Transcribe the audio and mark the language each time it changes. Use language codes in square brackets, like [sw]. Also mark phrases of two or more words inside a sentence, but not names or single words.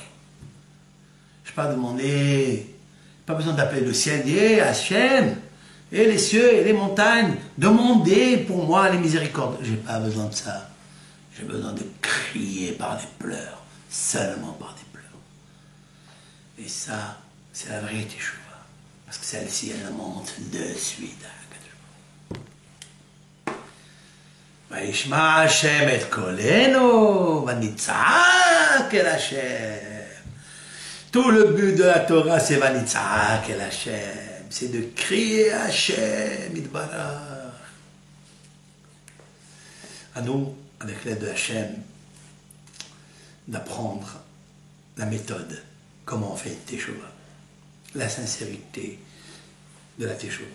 [fr] Je n'ai pas demandé, pas besoin d'appeler le ciel, et Hachem, et les cieux et les montagnes, demandez pour moi les miséricordes. Je n'ai pas besoin de ça. J'ai besoin de crier par des pleurs, seulement par des pleurs. Et ça, c'est la vraie Teshuvah. Parce que celle-ci, elle monte de suite. [he] וישמע השם את קולנו, ונצעק אל השם. [fr] Tout le but de la Torah, c'est [he] ונצעק אל השם. [fr] C'est de crier à Hachem, Yitbarach. À nous, avec l'aide de Hachem, d'apprendre la méthode, comment on fait une Teshuvah. La sincérité de la Teshuvah.